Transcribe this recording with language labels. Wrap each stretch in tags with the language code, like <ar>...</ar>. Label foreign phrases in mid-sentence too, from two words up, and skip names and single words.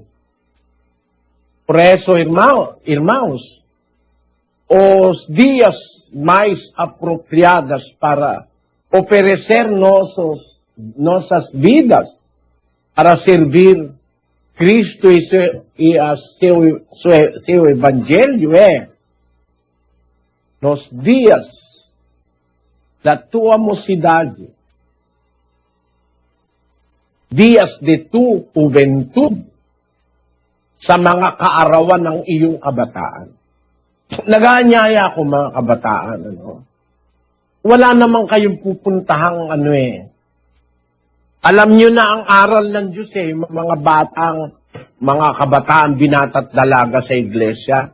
<pt>Por isso, irmãos, os dias mais apropriados para oferecer nossas vidas para servir Cristo e seu Evangelho nos dias da tua mocidade, dias</pt> <es>de tu juventud,</es> <tl>sa mga kaarawan ng iyong kabataan. Nag-aanyaya ako mga kabataan, Wala naman kayong pupuntahang Alam nyo na ang aral ng Diyos mga kabataan, binata't dalaga sa iglesia.</tl>